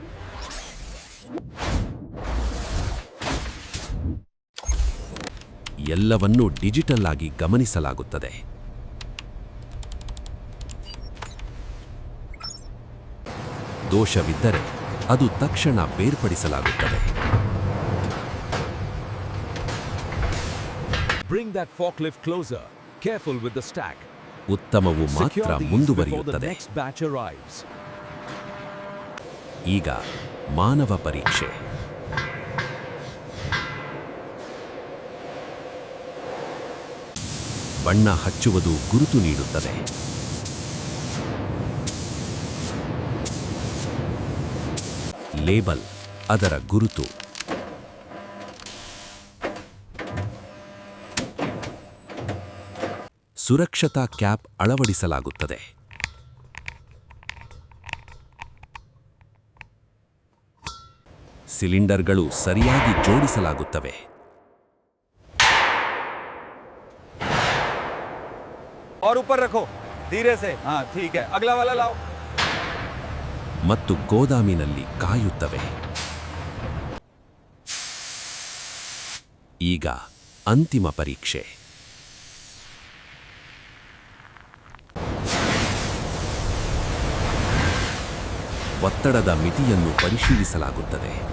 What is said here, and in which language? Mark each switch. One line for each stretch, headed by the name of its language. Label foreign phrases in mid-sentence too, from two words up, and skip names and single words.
Kannada: ಎಲ್ಲವನ್ನೂ ಡಿಜಿಟಲ್ ಆಗಿ ಗಮನಿಸಲಾಗುತ್ತದೆ. ದೋಷವಿದ್ದರೆ ಅದು ತಕ್ಷಣ ಬೇರ್ಪಡಿಸಲಾಗುತ್ತದೆ.
English: Bring that forklift closer. Careful with the stack.
Kannada: ಉತ್ತಮವು ಮಾತ್ರ
English: Secure these before the
Kannada: ಮುಂದುವರಿಯುತ್ತದೆ.
English: next batch arrives.
Kannada: ಈಗ ಮಾನವ ಪರೀಕ್ಷೆ. ಬಣ್ಣ ಹಚ್ಚುವುದು ಗುರುತು ನೀಡುತ್ತದೆ. ಲೇಬಲ್ ಅದರ ಗುರುತು. ಸುರಕ್ಷತಾ ಕ್ಯಾಪ್ ಅಳವಡಿಸಲಾಗುತ್ತದೆ. ಸಿಲಿಂಡರ್ಗಳು ಸರಿಯಾಗಿ ಜೋಡಿಸಲಾಗುತ್ತವೆ.
Hindi: और ऊपर रखो धीरे से. हाँ ठीक है, अगला वाला लाओ.
Kannada: ಮತ್ತು ಗೋದಾಮಿನಲ್ಲಿ ಕಾಯುತ್ತವೆ. ಈಗ ಅಂತಿಮ ಪರೀಕ್ಷೆ. ಒತ್ತಡದ ಮಿತಿಯನ್ನು ಪರಿಶೀಲಿಸಲಾಗುತ್ತದೆ.